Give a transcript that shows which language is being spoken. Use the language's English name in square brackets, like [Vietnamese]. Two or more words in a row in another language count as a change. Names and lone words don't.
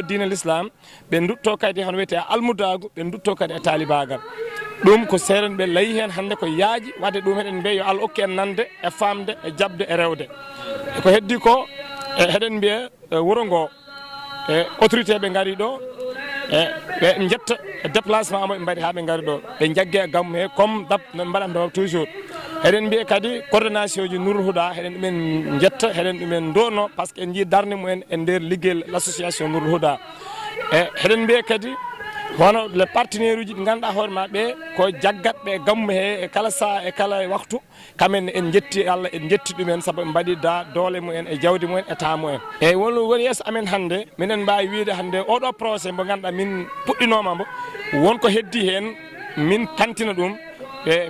[Fula] diine l'islam ɓe dutto kadi hono wiyete almudagu ɓe dutto kadi e talibagal ɗum ko seeɗen ɓe laayi hen hande ko yaaji wadde ɗum eɗen mbiya yo Allah hokku en nande e famde e jabde e rewde e ko heddi ko heɗen mbiya wuuro ngo e autorité ɓe gaari ɗo e ɓe jetta déplacement mo ɓe mbaɗi ha ɓe gaari ɗo ɓe jaggue e gammu he [French] comme dab [Fula] no mbaɗanno toujours eɗen mbiya kadi coordination ji Nourul Huda eɗen ɗumen jetta eɗen ɗumen donno [French] par ce que [Fula] en jii darde mumen e nder ligguey l' association Nourul Huda e eɗen mbiya kadi hono les partenaire uji ɗi ganduɗa hoorema ɓe ko jaggatɓe e gammu he e kala saaha e kala waktu kamen en jetti Allah en jetti ɗumen saabu ɓe mbaɗi doole mumen e jawdi mumen e temps mumen eyyi woni yeeso amen hande minen mbawi wiide hande oɗo projet mo ganduɗa min puɗɗinoma mbo wonko heddi hen min tantina ɗum e